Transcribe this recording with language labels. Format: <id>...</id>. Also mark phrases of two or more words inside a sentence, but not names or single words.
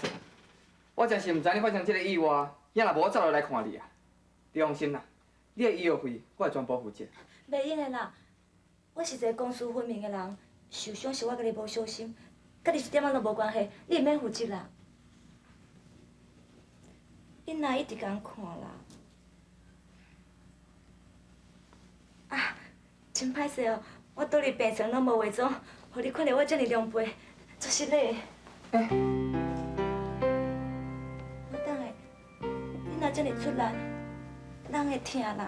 <nan>我真是唔知你发生这个意外，也若无我早就来看你啊。你放心啦。你的医药费，我会全部负责。袂用的啦，我是一个公私分明的人，受伤是我家己无小心，甲你一点仔都无关系，你会免负责啦。你哪一直共看啦？啊，真歹势哦，我倒入病床拢无化妆，互你看到我遮尔狼狈，足失礼。我等下，你若遮尔出力。人会疼啦。</nan>